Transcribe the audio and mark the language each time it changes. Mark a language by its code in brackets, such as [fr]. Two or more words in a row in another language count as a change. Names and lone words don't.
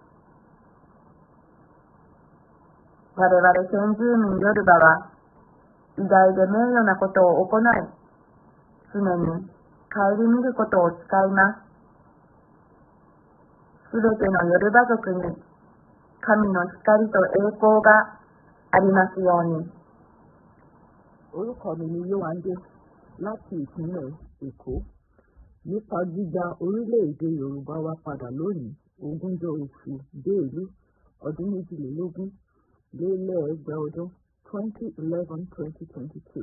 [ja] 我々先住民ヨルバは、偉大で名誉なことを行い、常に顧みることを誓います。すべてのヨルバ族に、神の光と栄光がありますように。 [yo] Orúkọ mi ni Yéwándé láti ìpínlẹ̀ Èkó. Nípa gbígba orílẹ̀-èdè Yorùbá wa padà lónìí, 20 oṣù Bélú, ọdún 2022, 2011-2022.